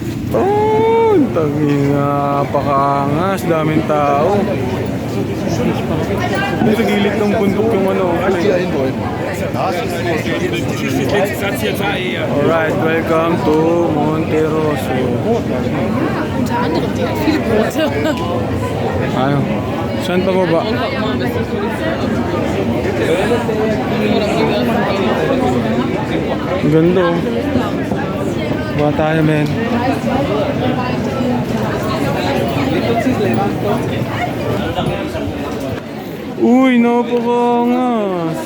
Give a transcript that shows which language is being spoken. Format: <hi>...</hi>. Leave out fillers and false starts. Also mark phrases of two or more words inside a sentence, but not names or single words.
<tl>Oh, tangina, napakaangas, daming tao. Sa gilid ng bundok yung ano.</tl> <en>Alright, welcome to Monte Rosso.</en> <de>Unter anderem die hat viele Boote.</de> <tl>Ayaw. Saan pa baba? Ang ganda oh. Baba tayo men. Uy, napakangas.</tl>